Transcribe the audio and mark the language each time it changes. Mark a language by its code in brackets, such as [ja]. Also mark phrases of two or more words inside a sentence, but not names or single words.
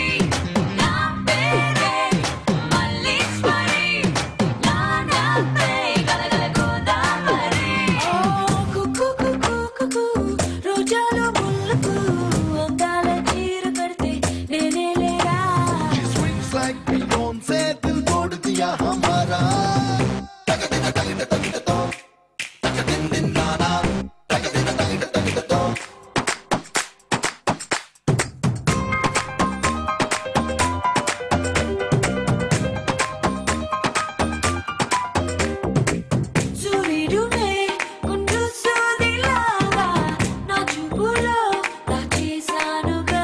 [te] నా పేరే మల్లీశ్వరి, నా నవ్వే గలగల గోదావరి. కుక్కు కుక్కు కుక్కు రోజాలో ముళ్ళకు అందాల చీర కడితే నేనే లేరా. [en] She swings like Beyonce, [hi] दिल तोड़ दिया हमारा. Tagadina tagida tagida to, tagadin din nana, tagadina tagida tagida to. [te] సూర్యుడునే గుండు సూదిలాగా నా చూపులో దాచేశానుగా.